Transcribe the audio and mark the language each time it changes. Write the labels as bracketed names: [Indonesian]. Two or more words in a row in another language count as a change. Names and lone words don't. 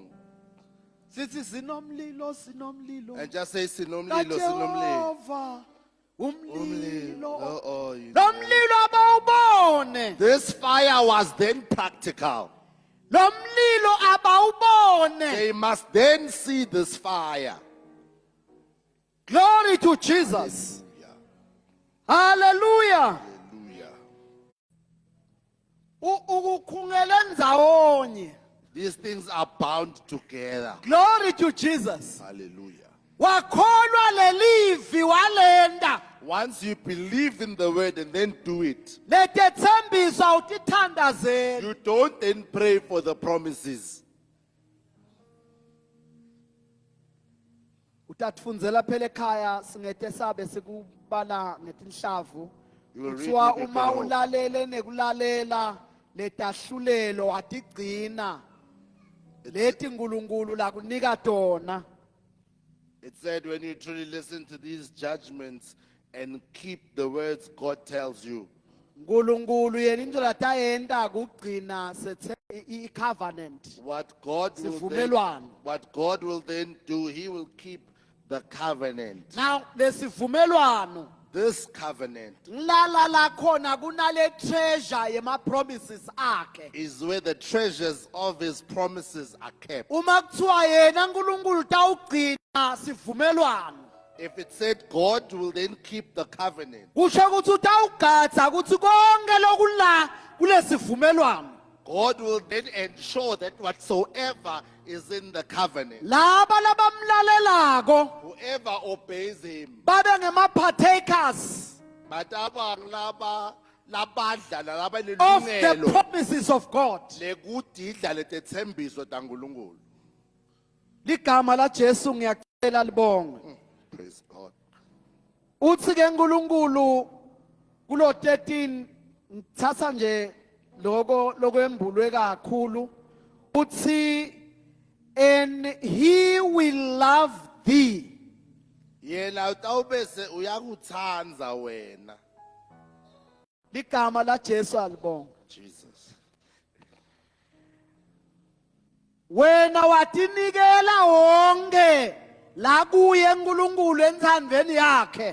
[Swati] Sithi sinomlilo sinomlilo. [English] and just say [Swati] sinomlilo, sinomlilo. kaJehova umlilo. Oh, Lo mlilo abawubone. [English] This fire was then practical. [Swati] Lo mlilo abawubone. [English] They must then see this fire. Glory to Jesus. Hallelujah. Hallelujah. [Swati] Ukukhungela ndzawonye. [English] These things are bound together. Glory to Jesus. Hallelujah. [Swati] Wakholwa lelivi walenda. [English] Once you believe in the word and then do it, [Swati] Letethembiso awutithandazeli. [English] you don't then pray for the promises. [Swati] Utatfundzela phela ekhaya singete sabe sikubala ngetinhlavu. [English] You will read [Swati] Kuthiwa [English] with your [Swati] uma [English] Bible. [Swati] ulalele nekulalela letahlulelo watigcina. Leti nkulunkulu lakunika tona. [English] It said when you truly listen to these judgments and keep the words God tells you, [Swati] Nkulunkulu yena indlela tayenda kugcina sethe i-covenant. [English] what God [Swati] Sivumelwano. [English] will then do, he will keep the covenant. [Swati] Now lesivumelwano [English] This covenant [Swati] ngilala la khona kunale treasure yema promises akhe. [English] is where the treasures of his promises are kept. [Swati] Uma kuthiwa yena nkulunkulu tawugcina sivumelwano. [English] If it said God will then keep the covenant, [Swati] Kusho ukuthi utawugadza ukuthi konke lokula kulesivumelwano. [English] God will then ensure that whatsoever is in the covenant, [Swati] Laba labamlalelako [English] whoever obeys him, [Swati] babe ngema partakers but abang laba labadla nalaba [English] of the [Swati] nelungelo [English] promises of God. [Swati] lekudidla letethembiso taNkulunkulu. Ligama la Jesu ngiyacela libonge. [English] Praise God. [Swati] Uthi ke nkulunkulu kulo 13 ngithatha nje lokwembulwe kakhulu uthi [English] and he will love thee. [Swati] Yena utawubese uyakutsandza wena. Ligama la Jesu alibonga. [English] Jesus. [Swati] wena watinikela wonke la kuye uNkulunkulu enthandweni yakhe